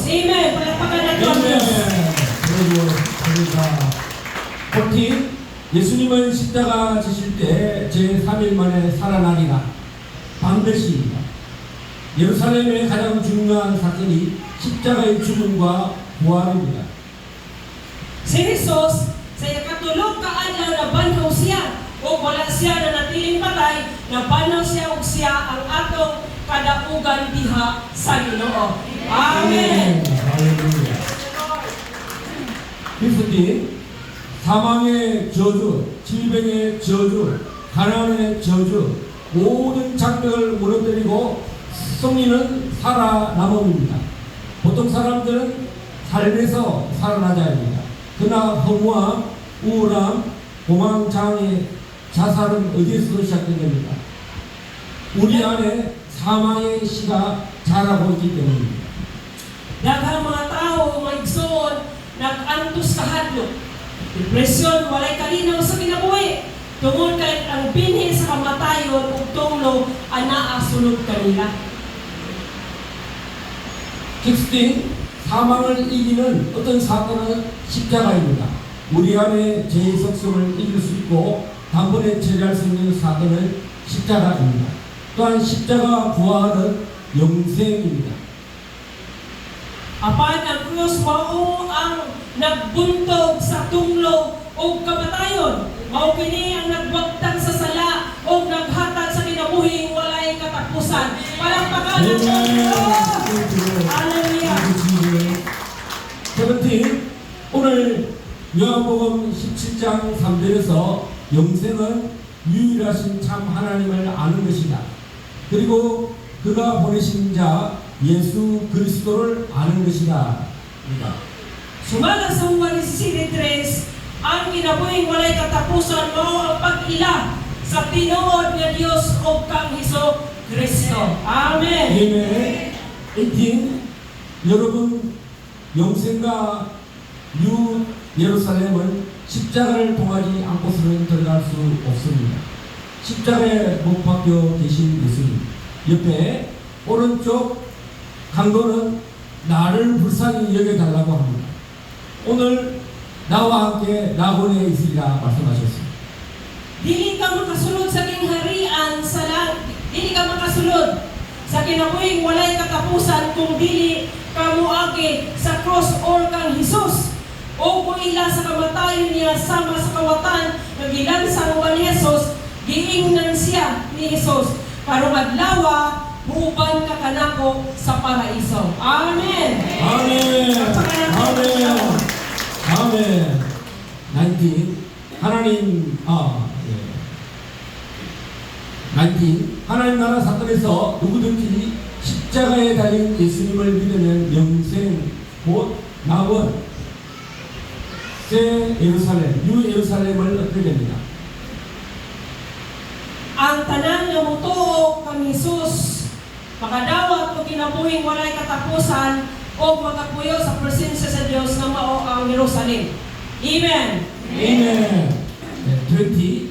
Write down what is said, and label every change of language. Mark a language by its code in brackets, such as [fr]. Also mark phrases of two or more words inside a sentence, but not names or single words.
[ceb] Amen. Palakpakan nato ang Diyos. [ko] 아멘. 14. 예수님은 십자가 지실 때 제3일 만에 살아나리라. 반드시입니다. 예루살렘의 가장 중요한 사건이 십자가의 죽음과 부활입니다. [ceb] Si Jesus sa ikatulog ka adlaw nabanhaw siya o wala siya na natiling patay, nabanhaw siya ug siya ang atong kadaugan diha sa Ginoo. Amen. [ko] 할렐루야. 15. 사망의 저주, 질병의 저주, 가난의 저주, 모든 장벽을 무너뜨리고 승리는 살아남음입니다. 보통 사람들은 삶에서 살아나자 합니다. 그러나 허무함, 우울함, 도망장애, 자살은 어디에서 시작된 겁니까? 우리 안에 사망의 씨가 자라고 있기 때문입니다. [ceb] Daghang mga tao maigsoon nag-antos sa hadlok. Depresyon, walay kalinaw sa kinabuhi. Tungod kay ang binhi sa kamatayon ug tunglo anaa sulod kanila. 16. [ko] 사망을 이기는 어떤 사건은 십자가입니다. 우리 안에 죄의 속성을 이길 수 있고 단번에 처리할 수 있는 사건은 십자가입니다. 또한 십자가 부활은 영생입니다. [ceb] Apan ang krus mao ang nagbuntog sa tunglo o kamatayon. Mao kini ang nagbagtang sa sala o naghatag sa kinabuhing walay katapusan. Palakpakan ang Panginoon! Hallelujah! 17. [ko] 오늘 요한복음 17장 3절에서 영생은 유일하신 참 하나님을 아는 것이다. 그리고 그가 보내신 자 예수 그리스도를 아는 것이다. [ceb] Sumala sa Juan 17:3, ang kinabuhing walay katapusan mao ang pag-ila sa tinuod nga Dios o kang Hesus Kristo. Amen. Amen. 18. [ko] 여러분 영생과 뉴 예루살렘은 십자가를 통하지 않고서는 들어갈 수 없습니다. 십자가에 못 박혀 계신 예수님 옆에 오른쪽 강도는 나를 불쌍히 여겨달라고 합니다. 오늘 나와 함께 낙원에 있으리라 말씀하셨습니다. [ceb] Dili ka makasulod sa kingharian sa dili ka makasulod sa kinabuhing walay katapusan kung dili ka moagi sa cross or kang Hesus o kung ila sa kamatayon niya sama sa kawatan nagilansang ni Hesus giingnan siya ni Hesus karong adlaw buuban ka kanako sa paraiso. Amen. [ko] 아멘. 아멘. 아멘. 19. 하나님 19. 하나님 나라 사건에서 누구든지 십자가에 달린 예수님을 믿으면 영생 곧 낙원 새 예루살렘 뉴 예루살렘을 얻게 됩니다. [ceb] Ang tanan nga motuo kang Hesus makadawat o kinabuhing walay katapusan o makapuyo sa presensya sa Dios nga mao ang Jerusalem. Amen. Amen. 20.